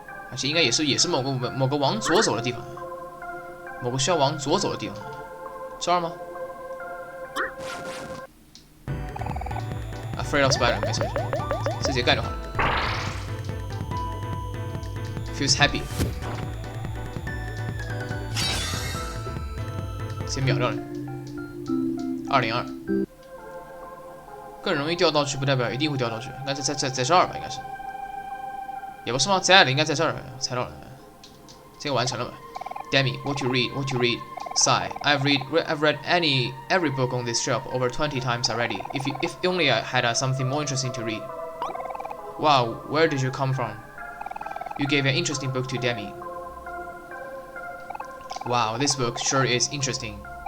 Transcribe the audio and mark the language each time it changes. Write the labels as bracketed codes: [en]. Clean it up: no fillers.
[zh] 而且应该也是某个往左走的地方，某个需要往左走的地方。这儿吗？Afraid of spider， 没错，直接干就好了。 Feels happy， 先秒掉了。 202，更容易掉道具不代表一定会掉道具，应该在这儿吧？应该是，也不是吗？在的应该在这儿，猜到了，这个完成了吧 ？ Damn it! [en] What you read? What you read? Sigh. I've read every book on this shelf over 20 times already. If only I had something more interesting to read. Wow, where did you come from? You gave an interesting book to Demi. Wow, this book sure is interesting.